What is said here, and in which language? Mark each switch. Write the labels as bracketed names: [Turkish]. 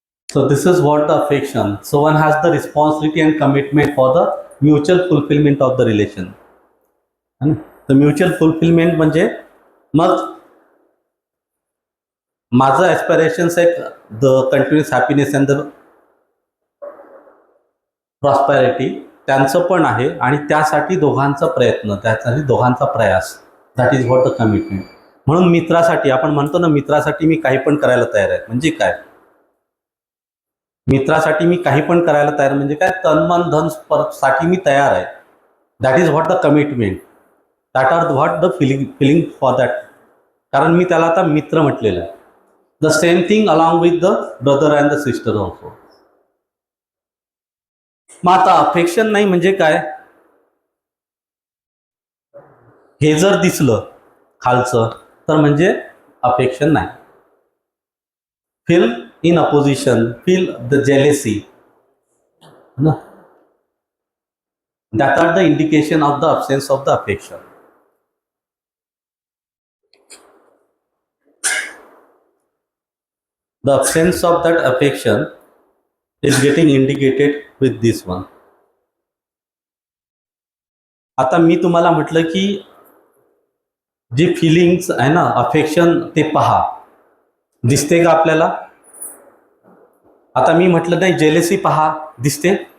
[English] So this is what the affection. So one has the responsibility and commitment for the mutual fulfillment of the relation. [Hindi] है ना? [Marathi] तर mutual fulfilment म्हणजे मग माझं aspirations आहे [English] the continuous happiness and the prosperity, [Marathi] त्यांचं पण आहे आणि त्यासाठी दोघांचा प्रयत्न, त्यासाठी दोघांचा प्रयास, [English] That is what the commitment. [Marathi] म्हणून मित्रासाठी आपण म्हणतो ना, मित्रासाठी मी काही पण करायला तयार आहे. म्हणजे काय? मित्रासाठी मी काही पण करायला तयार म्हणजे काय? तन मन धन साठी मी तयार आहे. [English] That is what the commitment. That are what the feeling for that. [Marathi] कारण मी त्याला आता मित्र म्हटलेलं आहे. [English] The same thing along with the brother and the sister also. [Marathi] मग आता अफेक्शन नाही म्हणजे काय? हे जर दिसलं खालचं तर म्हणजे अफेक्शन नाही. [English] Feel in opposition, feel the jealousy, that are the indication of the absence of the affection. The absence of that affection is getting indicated with this one. [Marathi] आता मी तुम्हाला म्हटलं की जे फिलिंग्स आहे ना, अफेक्शन, ते पहा, दिसते का आपल्याला? आता मी म्हटलं नाही जेलेसी पहा, दिसते?